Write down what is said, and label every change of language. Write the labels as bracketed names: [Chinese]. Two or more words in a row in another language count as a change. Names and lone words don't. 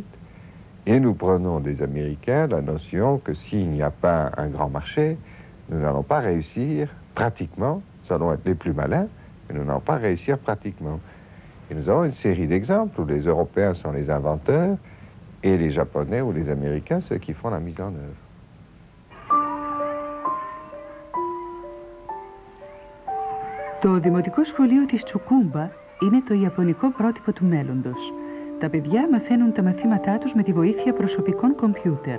[French] Et nous prenons des Américains la notion que s'il n'y a pas un grand marché, nous n'allons pas réussir pratiquement, nous allons être les plus malins, mais nous n'allons pas réussir pratiquement. Et nous avons une série d'exemples où les Européens sont les inventeurs et les Japonais ou les Américains ceux qui font la mise en œuvre. [Greek] Το Δημοτικό Σχολείο της Τσουκούμπα είναι το ιαπωνικό πρότυπο του μέλλοντος. Τα παιδιά μαθαίνουν τα μαθήματά τους με τη βοήθεια προσωπικών κομπιούτερ.